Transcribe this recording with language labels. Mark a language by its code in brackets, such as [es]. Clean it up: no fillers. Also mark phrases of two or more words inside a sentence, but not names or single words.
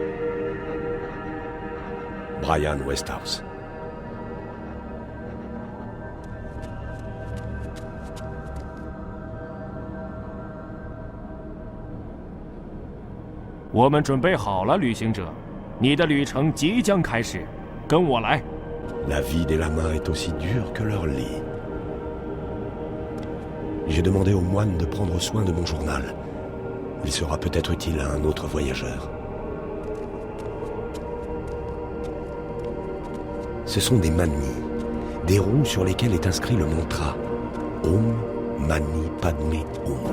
[zh] Brian Westhouse. « 我们准备好了，旅行者，你的旅程即将开始，跟我来。 [fr] La vie des lamas est aussi dure que leur lit. J'ai demandé au moine de prendre soin de mon journal. Il sera peut-être utile à un autre voyageur. Ce sont des manis, des roues sur lesquelles est inscrit le mantra Om Mani Padme Hum.